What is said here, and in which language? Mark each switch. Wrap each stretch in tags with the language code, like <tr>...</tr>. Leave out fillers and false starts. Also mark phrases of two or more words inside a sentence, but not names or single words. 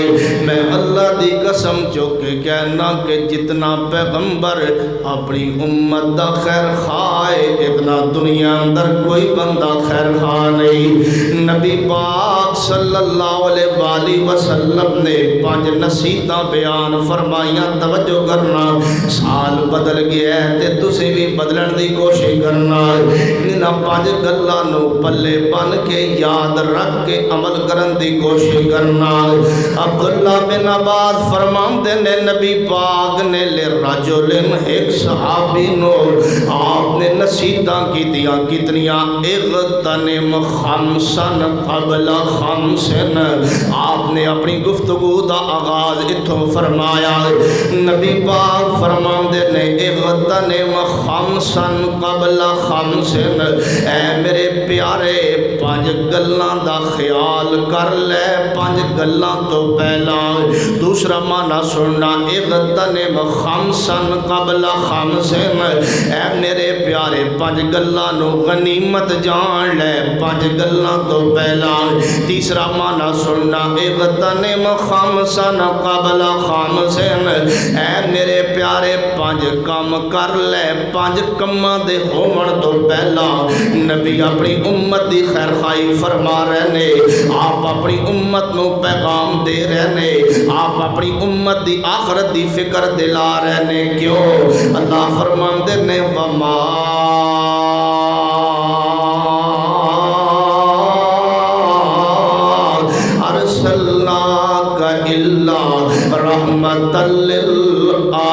<pa>میں اللہ دی قسم چوک کے کہنا کہ جتنا پیغمبر اپنی امت دا خیر خائے اتنا دنیا اندر کوئی بندہ خیر خواہ نہیں۔ نبی پاک</pa> <ar>صلی اللہ علیہ وآلہ وسلم</ar> <pa>نے 5 نصیحتاں بیان فرمائیاں، توجہ کرنا، سال بدل گیا ہے تے تسی بھی بدلن دی کوشش کرنا۔ انہاں 5 گلاں نو پلے بن کے یاد رکھ کے عمل کرن دی کوشش کرنا۔ عبداللہ بن عباس فرماندے نے نبی پاک نے لرجل ایک صحابی نو آپ نے نصیحتاں کیتیاں کتنیاں،</pa> <ar>اغتنم خمسن قبل خمسن۔</ar> <pa>آپ نے اپنی گفتگو دا آغاز اتھوں فرمایا۔ نبی پاک فرماندے نے</pa> <ar>اغتنم خمسن قبل خمسن،</ar> <pa>اے میرے پیارے 5 گلاں دا خیال کر لے 5 گلاں تو پہلا۔ دوسرا معنی سننا،</pa> <ar>اغتنم خمسن قبل خمسن،</ar> <pa>اے میرے پیارے 5 گلاں نو غنیمت جان لے 5 گلاں تو پہلا۔ تیسرا معنی سننا،</pa> <ar>اغتنم خمسن قبل خمسن،</ar> <pa>اے میرے پیارے 5 کام کر لے 5 کماں دے ہون تو پہلا۔ نبی اپنی امت دی خیر خواہی فرما رہے نے، آپ اپنی امت نو پیغام دے رہے نے، آپ اپنی امت دی آخرت دی فکر دلا رہے نے۔ کیوں؟ اللہ فرماندے نے</pa> <ar>وما ارسلناک الا رحمت للعالمین۔</ar>